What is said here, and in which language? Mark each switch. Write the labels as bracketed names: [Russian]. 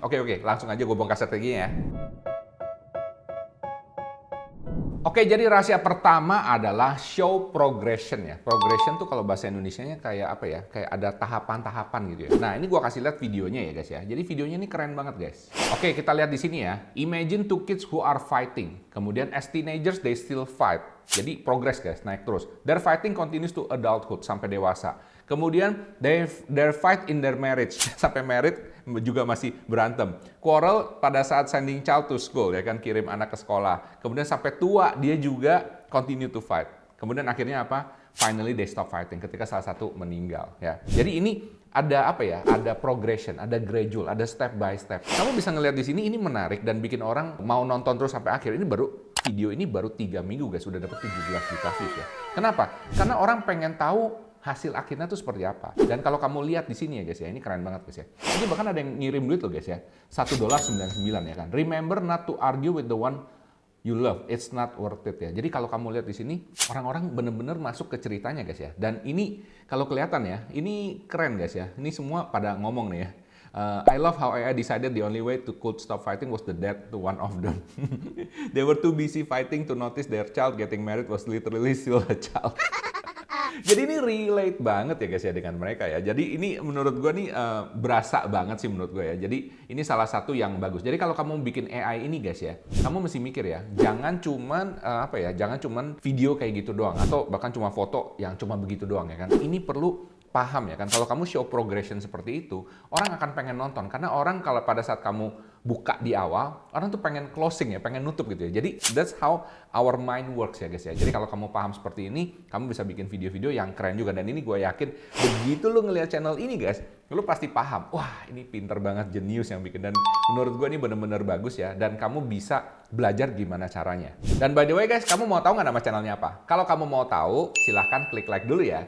[Indonesian] Oke, langsung aja gue bongkar strateginya ya. Oke, jadi rahasia pertama adalah show progression ya. Progression tuh kalau bahasa Indonesianya kayak apa ya? Kayak ada tahapan-tahapan gitu ya. Nah, ini gua kasih lihat videonya ya guys ya. Jadi videonya ini keren banget guys. Oke, kita lihat di sini ya. [English] Imagine 2 kids who are fighting. [Indonesian] Kemudian [English] as teenagers they still fight. [Indonesian] Jadi progress guys, naik terus. [English] Their fighting continues to adulthood [Indonesian] sampai dewasa. Kemudian [English] their fight in their marriage [Indonesian] sampai married juga masih berantem. Quarrel pada saat [English] sending child to school [Indonesian] ya kan, kirim anak ke sekolah. Kemudian sampai tua dia juga [English] continue to fight. [Indonesian] Kemudian akhirnya apa? [English] Finally they stop fighting [Indonesian] ketika salah satu meninggal ya. Jadi ini ada apa ya? Ada progression, ada gradual, ada step by step. Kamu bisa ngelihat di sini, ini menarik dan bikin orang mau nonton terus sampai akhir. Ini video ini baru 3 minggu guys, sudah dapat 17 juta views ya. Kenapa? Karena orang pengen tahu hasil akhirnya tuh seperti apa. Dan kalau kamu lihat di sini ya guys ya, ini keren banget guys ya. Ini bahkan ada yang ngirim duit loh guys ya. $1.99 ya kan. [English] Remember not to argue with the one you love. It's not worth it [Indonesian] ya. Jadi kalau kamu lihat di sini, orang-orang bener-bener masuk ke ceritanya guys ya. Dan ini kalau kelihatan ya, ini keren guys ya. Ini semua pada ngomong nih ya. [English] I love how AI decided the only way to could stop fighting was the death to one of them. They were too busy fighting to notice their child getting married was literally still a child. [Indonesian] Jadi ini relate banget ya guys ya dengan mereka ya. Jadi ini menurut gue nih berasa banget sih menurut gue ya. Jadi ini salah satu yang bagus. Jadi kalau kamu bikin AI ini guys ya, kamu mesti mikir ya, jangan cuman jangan cuman video kayak gitu doang atau bahkan cuma foto yang cuma begitu doang ya kan. Ini perlu paham ya kan, kalau kamu show progression seperti itu, orang akan pengen nonton. Karena orang kalau pada saat kamu buka di awal, orang tuh pengen closing ya, pengen nutup gitu ya. Jadi [English] that's how our mind works [Indonesian] ya guys ya. Jadi kalau kamu paham seperti ini, kamu bisa bikin video-video yang keren juga. Dan ini gue yakin, begitu lu ngelihat channel ini guys, lu pasti paham, wah ini pinter banget, jenius yang bikin. Dan menurut gue ini bener-bener bagus ya, dan kamu bisa belajar gimana caranya. Dan by the way guys, kamu mau tahu nggak nama channelnya apa? Kalau kamu mau tahu, silahkan klik like dulu ya.